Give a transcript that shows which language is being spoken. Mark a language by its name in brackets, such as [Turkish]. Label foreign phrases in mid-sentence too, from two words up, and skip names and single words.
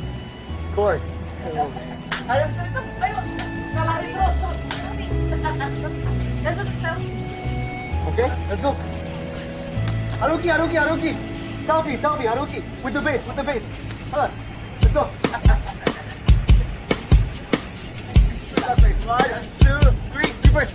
[English] Of course. [Indonesian] Ayo, lari terus. [English] Okay, let's go. Haruki. Selfie, Haruki. With the bass. Come on, let's go. 1, 2, 3, reverse.